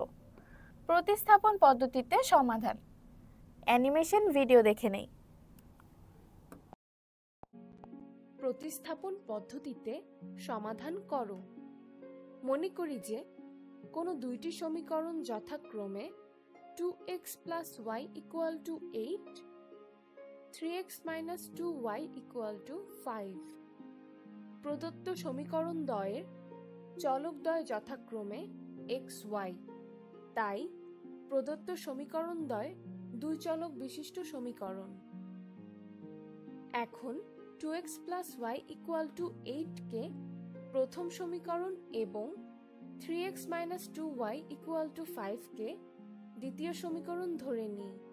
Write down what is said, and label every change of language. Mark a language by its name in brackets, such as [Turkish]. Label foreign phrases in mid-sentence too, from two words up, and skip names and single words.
[Bangla] প্রতিস্থাপন পদ্ধতিতে সমাধান। অ্যানিমেশন ভিডিও দেখে নেই। প্রতিস্থাপন পদ্ধতিতে সমাধান করো। মনে করি যে কোনো দুইটি সমীকরণ যথাক্রমে 2x + y = 8, 3x - 2y = 5। প্রদত্ত সমীকরণ দ্বয়ের চলকদ্বয় যথাক্রমে x, y। তাই প্রদত্ত সমীকরণ দ্বয় দুই চলক বিশিষ্ট সমীকরণ। এখন 2x + y = 8 কে প্রথম সমীকরণ এবং 3x - 2y = 5 কে দ্বিতীয় সমীকরণ ধরে নিই।